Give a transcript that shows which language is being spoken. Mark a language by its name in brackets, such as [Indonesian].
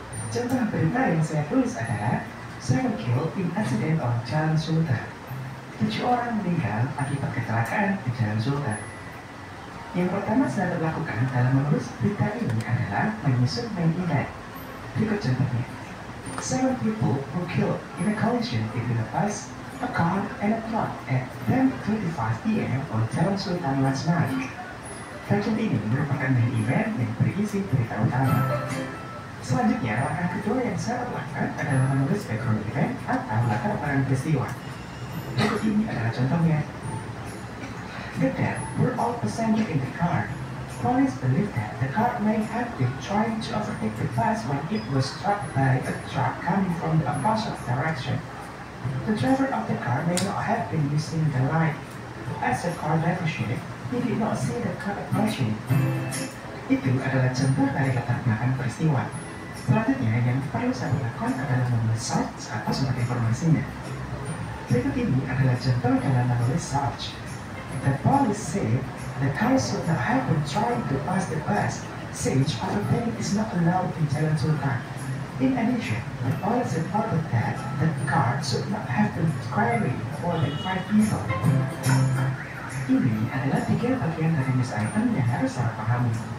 [Indonesian] Contoh berita yang saya tulis adalah [English] 7 killed in accident on Jalan Sultan. [Indonesian] 7 orang meninggal akibat kecelakaan di Jalan Sultan. Yang pertama saya lakukan dalam menulis berita ini adalah menyusun main event. Berikut contohnya. [English] 7 people were killed in a collision between a bus, a car, and a truck at 10:25 p.m. on Jalan Sultan last night. [Indonesian] Bagian ini merupakan main event yang berisi berita utama. Selanjutnya, langkah kedua yang saya lakukan adalah menulis background event atau latar belakang peristiwa. Berikut ini adalah contohnya. [English] The death were all passengers in the car. Police believe that the car may have been trying to overtake the bus when it was struck by a truck coming from the opposite direction. The driver of the car may not have been using the light. As the car driver said, he did not see the car approaching. [Indonesian] Itu adalah contoh dari latar belakang peristiwa. Selanjutnya yang perlu saya lakukan adalah menulis source atau sumber informasinya. Berikut ini adalah contoh dalam menulis source. [English] The police said the car should not have been trying to pass the bus, since overtaking is not allowed in Jalan Sultan. In addition, the police reported that the car should not have been carrying more than 5 people. [Indonesian] Ini adalah 3 bagian dari news item yang harus saya pahami.